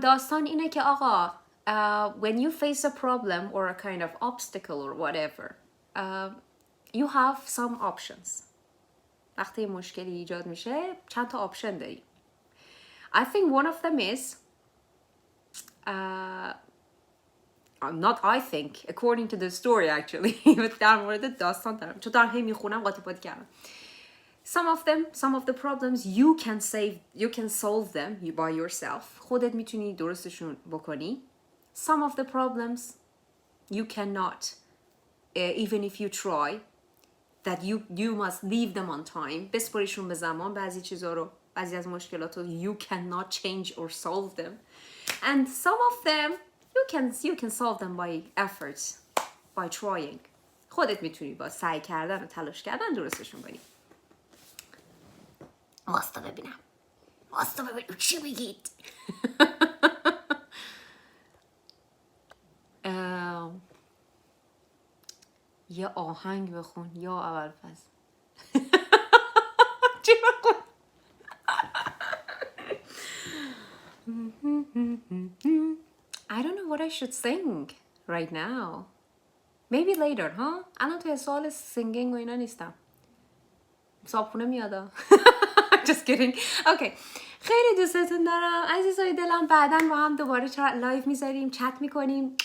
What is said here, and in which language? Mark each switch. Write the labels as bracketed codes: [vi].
[fa] داستان اینه که آقا [en] when you face a problem or a kind of obstacle or whatever, you have some options. [fa] وقتی مشکلی ایجاد میشه چند تا آپشن داری. [en] I think one of them is not I think, according to the story actually. [fa] در مورد داستان دارم چون دارم هی میخونم قاطی پاتی کردم. [en] Some of the problems you can solve them by yourself. [fa] خودت میتونی درستشون بکنی. [en] Some of the problems you cannot, even if you try, that you must leave them on time. [fa] بسپاریشون به زمان. بعضی چیزا رو، بعضی از مشکلات رو [en] you cannot change or solve them. And some of them you can solve them by efforts, by trying. [fa] خودت میتونی با سعی کردن و تلاش کردن درستشون کنی. واستا ببینم چی میگید. یه آهنگ بخون یا اول فصل. چی بخون؟ [en] I don't know what I should sing right now. Maybe later, huh? [fa] الان توی سوال singing و اینا نیستم. صابخونه میادا. [en] Just kidding. Okay. [fa] خیلی دوستتون دارم عزیزای دلم. بعداً با هم دوباره لایو میذاریم، چت میکنیم.